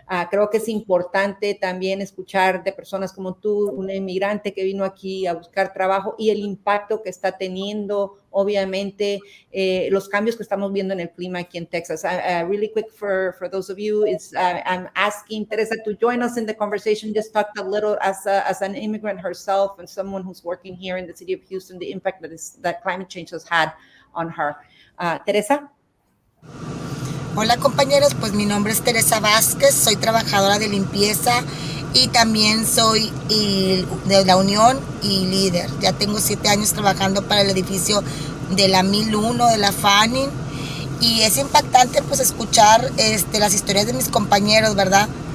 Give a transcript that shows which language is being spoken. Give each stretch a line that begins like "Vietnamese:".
Spanish: Creo que es importante también escuchar de personas como tú, una inmigrante que vino aquí a buscar trabajo y el impacto que está teniendo, obviamente, los cambios que estamos viendo en el clima aquí en Texas.
English: Really quick for those of you, I'm asking Teresa to join us in the conversation. Just talked a little as an immigrant herself and someone who's working here in the city of Houston, the impact that climate change has had on her. Teresa?
Spanish: Hola compañeros, pues mi nombre es Teresa Vázquez, soy trabajadora de limpieza y también soy de la Unión y líder. Ya tengo 7 años trabajando para el edificio de la 1001 de la Fanning y es impactante pues escuchar las historias de mis compañeros, ¿verdad?